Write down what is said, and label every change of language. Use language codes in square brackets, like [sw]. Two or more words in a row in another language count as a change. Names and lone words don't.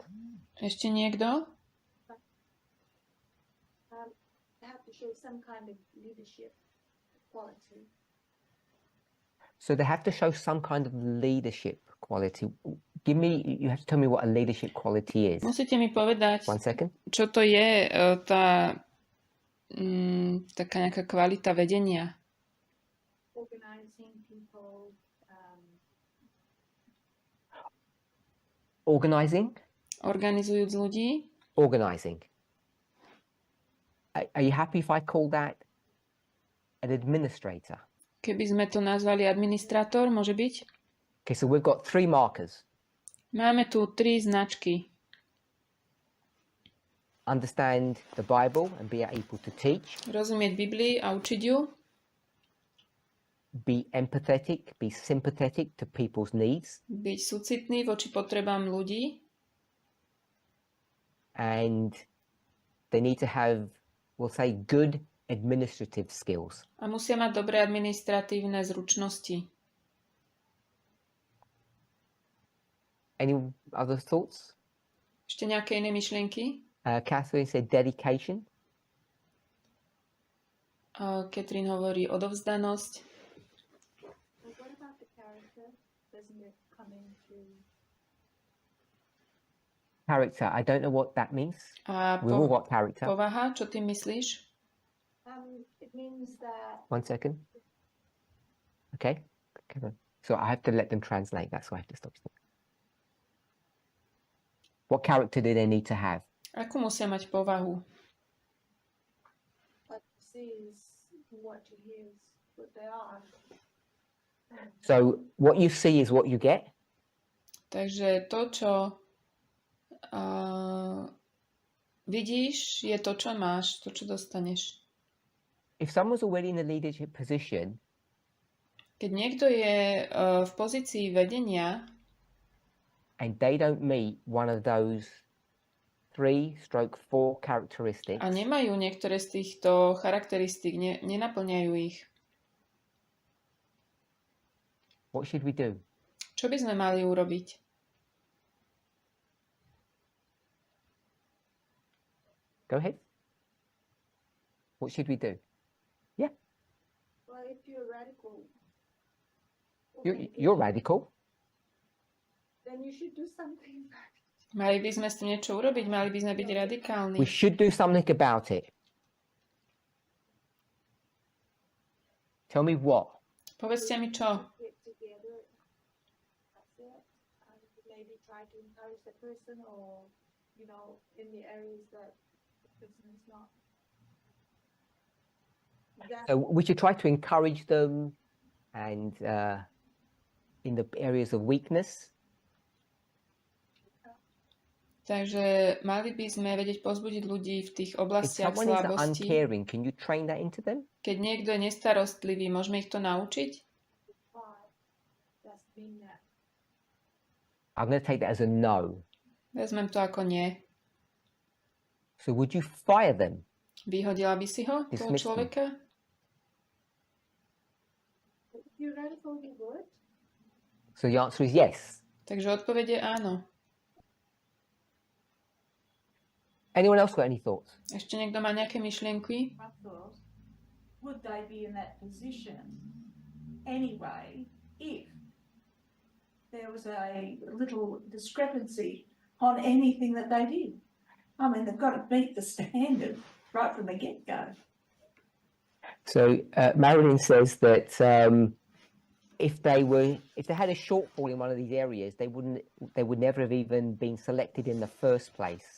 [sk] Ešte niekto? [en] Have to show some kind of leadership quality. So they have to show some kind of leadership quality. You have to tell me what a leadership quality is. [sk] Musíte mi povedať, [en] 1 second. [sk] čo to je taká nejaká kvalita vedenia. [en] Organizing people, Organizing? [sk] Organizujúc ľudí. [en] Organizing. Are you happy if I call that an administrator? [sk] Keby sme to nazvali administrátor, môže byť? [en] Okay, so we've got 3 markers. [sk] Máme tu 3 značky. [en] Understand the Bible and be able to teach. [sk] Rozumieť Biblii a učiť ju. [en] Be empathetic, be sympathetic to people's needs. [sk] Byť súcitný voči potrebám ľudí. [en] And they need to have, we'll say, good administrative skills. [sk] A musia mať dobré administratívne zručnosti. [en] Any other thoughts? [sk] Ešte nejaké iné myšlienky? [en] Catherine said dedication. [sk] Katrin hovorí odovzdanosť. [en] but what about the character? Doesn't it come into Character, I don't know what that means. [sk] A [en] We've all got character. [sk] povaha, čo ty myslíš? [en] it means that 1 second. Okay. So I have to let them translate. That's why I have to stop. What character do they need to have? [sk] Akú musia mať povahu? [en] what sees what you hear is what they are. So what you see is what you get. [sk] Takže to, čo vidíš, je to, čo máš, to, čo dostaneš. [en] If someone's already in a leadership position, [sk] Keď niekto je v pozícii vedenia [en] and they don't meet one of those 3/4 characteristics, [sk] a nemajú niektoré z týchto charakteristík, nenaplňajú ich, [en] what should we do? [sk] čo by sme mali urobiť? [en] Go ahead. What should we do? Well, if you're radical, You're radical. then you should do something. [sk] Mali by sme s tým niečo urobiť, mali by sme byť radikálni. [en] We should do something about it. Tell me what. [sk] Povedzte mi čo. [en] Get together, that's it, and maybe try to encourage the person, or in the areas that the person is not. We should try to encourage them, and in the areas of weakness. [sk] Takže mali by sme vedieť pozbudiť ľudí v tých [en] If [sk] oblastiach [en] someone is [sk] slabosti. [en] uncaring, can you train that into them? [sk] Keď niekto je nestarostlivý, môžeme ich to naučiť? [en] I'm going to take that as a no. [sk] Vezmem to ako nie. [en] So would you fire them? [sk] Vyhodila by si ho, toho [en] Dismiss them. [sk] človeka? [en] If you're radical, you would. So the answer is yes. [sk] Takže odpoveď je áno. [en] Anyone else got any thoughts? [sk] Ešte niekto má nejaké myšlienky? [en] I thought, would they be in that position anyway if there was a little discrepancy on anything that they did? I mean, they've got to meet the standard right from the get-go. So Marilyn says that if they had a shortfall in one of these areas, they would never have even been selected in the first place.